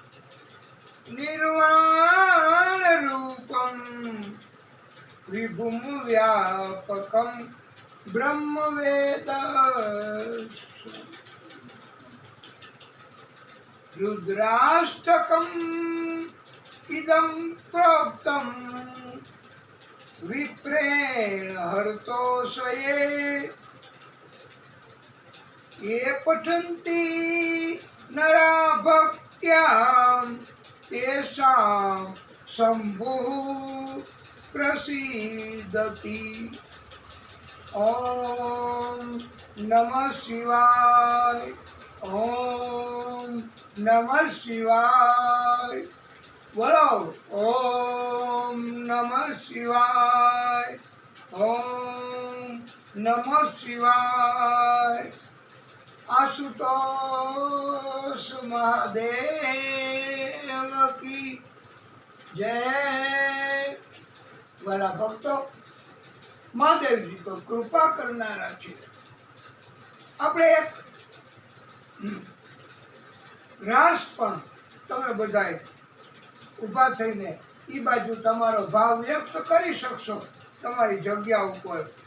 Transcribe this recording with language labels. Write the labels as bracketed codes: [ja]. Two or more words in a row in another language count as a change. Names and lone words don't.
[sa] निर्वाण रूपं विभुं व्यापकं ब्रह्मवेद रुद्राष्टकम् इदं प्रोक्तं विप्रेण हरतोषये ये पठन्ति नरा भक्त्यां तेषां शम्भुः प्रसीदति। ॐ नमः शिवाय, ॐ नमः शिवाय। बोलो ॐ नमः शिवाय, ॐ नमः शिवाय। [hi] आशुतोष महादेव की जय। [gu] વ્હાલા ભક્તો, મહાદેવજી તો કૃપા કરનારા છે. આપણે એક રાસ પણ તમે બધાય ઊભા થઈને એ બાજુ તમારો ભાવ વ્યક્ત કરી શકશો તમારી જગ્યા ઉપર.